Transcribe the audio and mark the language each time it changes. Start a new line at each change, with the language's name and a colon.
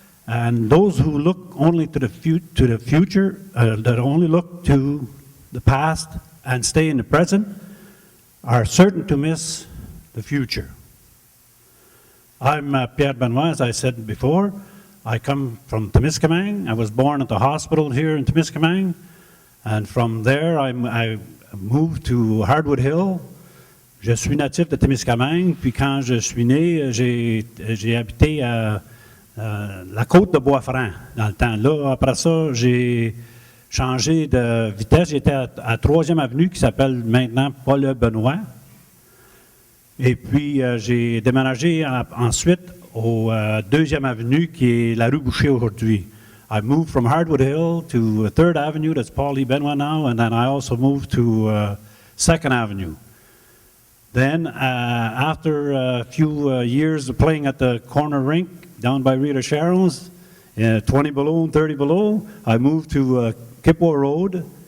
English: And those who look only to the future, that only look to the past and stay in the present, are certain to miss the future. I'm Pierre Benoit, as I said before. I come from Témiscamingue. I was born at the hospital here in Témiscamingue. And from there, I moved to Hardwood Hill.
French: Je suis natif de Témiscamingue. Puis quand je suis né, j'ai habité à la côte de Bois-Franc, dans le temps. Là, après ça, j'ai changé de vitesse. J'étais à 3e avenue, qui s'appelle maintenant Paul-Benoît. Et puis, j'ai déménagé ensuite au 2e avenue, qui est la rue Boucher aujourd'hui.
English: I moved from Hardwood Hill to 3rd Avenue, that's Paul E. Benoit now, and then I also moved to 2nd Avenue. Then, after a few years of playing at the corner rink, down by Rita Sharon's, 20 below and 30 below, I moved to Kipwa Road.